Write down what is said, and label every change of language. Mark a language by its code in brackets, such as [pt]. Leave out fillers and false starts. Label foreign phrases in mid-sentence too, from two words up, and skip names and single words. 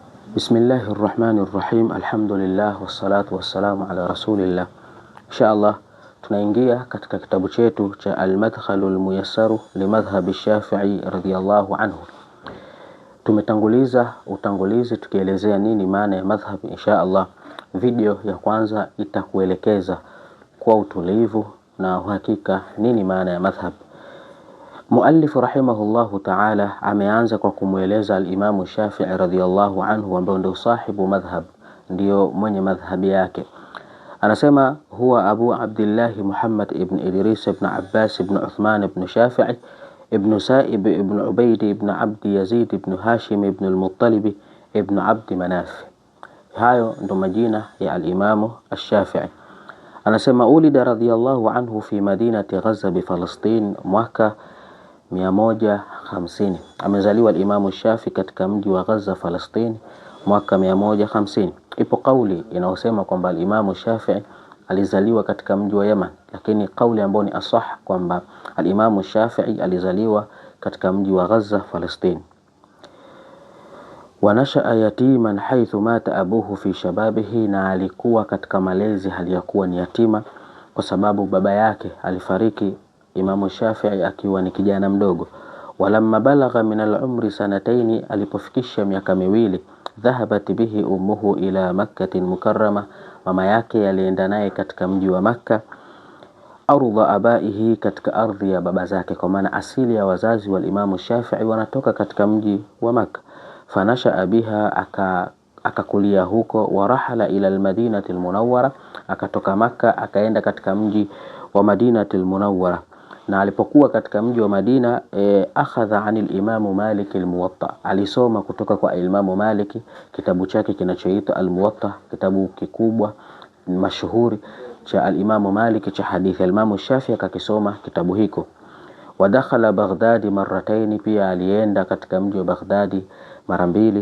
[ar] بسم الله الرحمن الرحيم. الحمد لله والصلاة والسلام على رسول الله. [sw] Inshallah tunaingia katika kitabu chetu cha Al-Madkhalul Muyassaru limadhhabi Shafi'i [ar] رضي الله عنه. [sw] Tumetanguliza utangulizi tukielezea nini maana ya madhhab. Inshallah video ya kwanza itakuelekeza kwa utulivu na uhakika nini maana ya madhhab. Muallif [ar] رحمه الله تعالى [sw] ameanza kwa kumueleza al-Imam Shafi'i [ar] رضي الله عنه [sw] ambaye ndio [ar] صاحب مذهب, [sw] ndio mwenye madhhabi yake. Anasema huwa Abu Abdullah Muhammad ibn Idris ibn Abbas ibn Uthman ibn Shafi'i ibn Sa'ib ibn Ubayd ibn Abd Yazid ibn Hashim ibn al-Muttalib ibn Abd Manaf. Hayo ndo majina ya al-Imam Shafi'i. [ar] Anasema ولد رضي الله عنه في مدينة غزة بفلسطين mwaka 150. [sw] Amezaliwa al-Imam Shafi'i katika mji wa Gaza Palestina mwaka 150. Ipo kauli inayosema kwamba al-Imam Shafi'i alizaliwa katika mji wa Yemen, lakini kauli ambayo ni asah kwamba al-Imam Shafi'i alizaliwa katika mji wa Gaza Palestina. [ar] ونشأ يتيما حيث مات أبوه في شبابه, [sw] na alikuwa katika malezi hali ya kuwa ni yatima kwa sababu baba yake alifariki Imam Shafi'i akiwa ni kijana mdogo. [ar] ولما بلغ من العمر سنتين, [sw] alipofikisha miaka miwili, [ar] ذهبت به أمه إلى مكة المكرمة, [sw] mama yake alienda naye katika mji wa Makka. [ar] أرض آبائه, [sw] katika ardhi ya baba zake, kwa maana asili ya wazazi wa Imam Shafi'i wanatoka katika mji wa Makka. [ar] فنشأ بها, [sw] akakulia huko. [ar] ورحل إلى المدينة المنورة, [sw] akatoka Makka akaenda katika mji wa Madinati al-Munawwara. Na alipokuwa katika mji wa Madina [ar] أخذ عن الإمام مالك الموطأ, [sw] alisoma kutoka kwa Imam Malik kitabu chake kinachoitwa al-Muwatta, kitabu kikubwa mashuhuri cha al-Imam Malik cha hadithi. Al-Imam Shafi'i akakisoma kitabu hiko. [ar] ودخل بغداد مرتين, [sw] pia alienda katika mji wa Baghdad mara mbili.